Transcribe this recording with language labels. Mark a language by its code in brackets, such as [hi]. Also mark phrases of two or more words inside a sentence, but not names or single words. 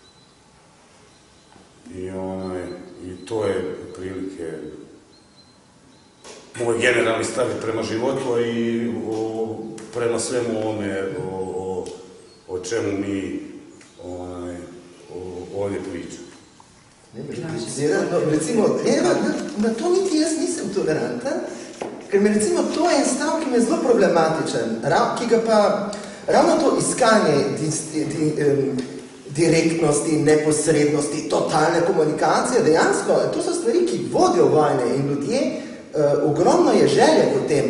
[bs] I to je prilike moj generalni stav prema životu i prema svemu ovome o čemu mi ovdje pričamo. [sl] Recimo, na to niti jaz nisem toleranten, ker mi recimo to je en stav, ki mi je zelo problematičen, ki ga pa ravno to iskanje direktnosti, neposrednosti, totalne komunikacije, dejansko, to so stvari, ki vodijo vojne in ljudje, ogromno je želje po tem.